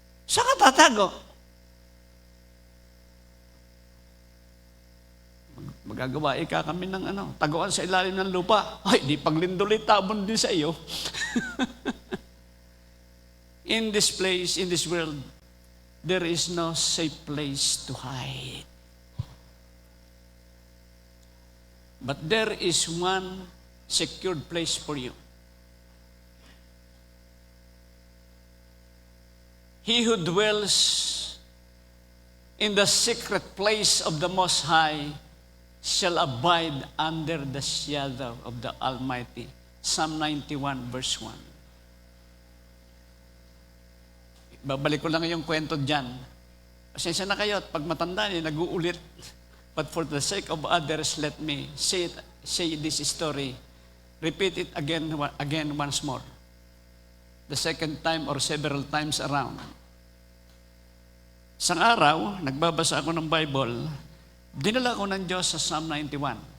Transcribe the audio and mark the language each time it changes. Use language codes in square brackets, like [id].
[tl] Saan ka tatago? Magagawa kami ng taguan sa ilalim ng lupa. Ay, di paglindoli, tabon din sa iyo. [en] In this place, in this world, there is no safe place to hide. But there is one secured place for you. He who dwells in the secret place of the Most High shall abide under the shadow of the Almighty. Psalm 91 verse 1. [tl] Babalik ko lang yung kwento dyan. Pasensya na kayo at pag matanda niyo, nag-uulit. [en] But for the sake of others, let me say this story. Repeat it again once more. the second time or several times around. [tl] Isang araw, nagbabasa ako ng Bible, dinala ko ng Diyos sa Psalm 91.